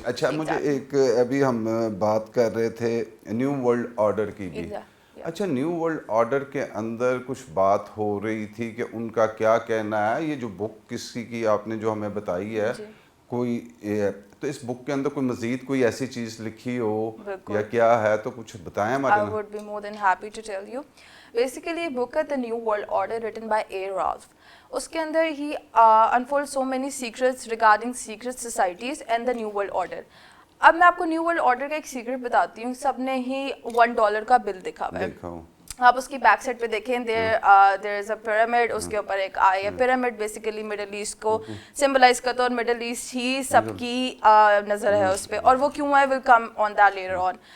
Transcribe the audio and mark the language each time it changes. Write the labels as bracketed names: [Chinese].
[Urdu] اچھا مجھے ایک ابھی ہم بات کر رہے تھے نیو ورلڈ آرڈر کی بھی. اچھا, نیو ورلڈ آرڈر کے اندر کچھ بات ہو رہی تھی کہ ان کا کیا کہنا ہے. یہ جو بک کسی کی آپ نے جو ہمیں بتائی ہے کوئی, تو اس بک کے اندر کوئی مزید کوئی ایسی چیز لکھی ہو یا کیا ہے تو کچھ بتائیں ہمارے. [English] I would be more than happy to tell you. Basically book ہے The New World Order written by A. Ralph. [Urdu] اس کے اندر ہی [English] unfolds so many secrets regarding secret societies and the New World Order. [Urdu] اب میں آپ کو new world order کا ایک secret بتاتی ہوں. سب نے ہی $1 کا بل دکھا ہوا ہے. آپ اس کی بیک سائڈ پہ دیکھیں, [English] there is a pyramid, [Urdu] اس کے اوپر ایک آئی ہے. پیرامڈ بیسیکلی مڈل ایسٹ کو سمبلائز کرتا ہے, اور مڈل ایسٹ ہی سب کی نظر ہے اس پہ, اور وہ کیوں ہے [English] Will come on that later on.